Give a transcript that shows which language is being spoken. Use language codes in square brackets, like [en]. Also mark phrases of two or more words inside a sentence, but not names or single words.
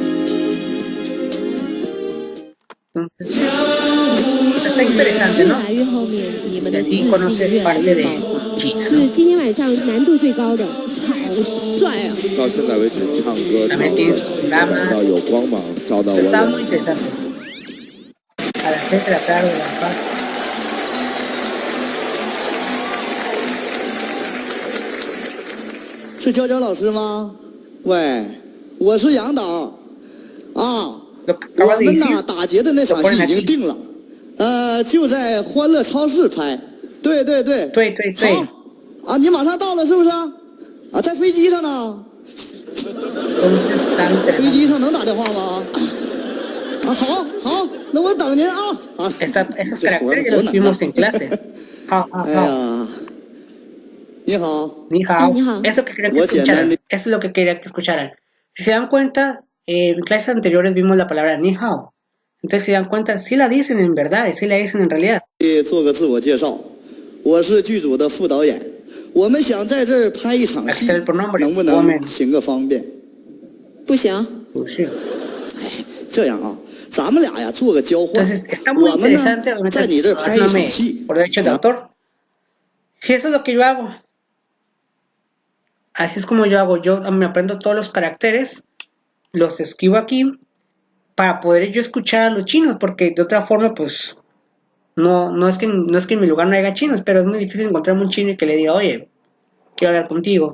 [es] Entonces, está interesante, ¿no? Y así conoces parte de China, ¿no? También tiene sus programas. Está muy interesante. A las 6 de la tarde, La Paz. [zh] 是娇娇老师吗？喂，我是杨导啊。我们呐打劫的那场戏已经定了，就在欢乐超市拍。对对对。对对对。好啊，你马上到了是不是？啊，在飞机上呢。飞机上能打电话吗？啊，好，好，那我等您啊。啊。 [es] Esos caracteres ya los vimos en clase. [zh] 好好好。你好。 [es] 你好。Eso que quería que escucharan. Eso es lo que quería que escucharan. Si se dan cuenta, en clases anteriores vimos la palabra [zh] 你好. [es] Entonces, si se dan cuenta, sí la dicen en verdad, sí la dicen en realidad. [zh] 做个自我介绍，我是剧组的副导演，我们想在这儿拍一场戏，能不能行个方便？不行。不是。哎，这样啊，咱们俩呀做个交换。 [es] Entonces, está muy interesante. [zh] 在你这儿拍一场戏。 [es] Por derecho de autor. Y eso es lo que yo hago. Así es como yo hago. Yo me aprendo todos los caracteres, los escribo aquí para poder yo escuchar a los chinos, porque de otra forma, pues, no es que en mi lugar no haya chinos, pero es muy difícil encontrarme un chino y que le diga, oye, quiero hablar contigo.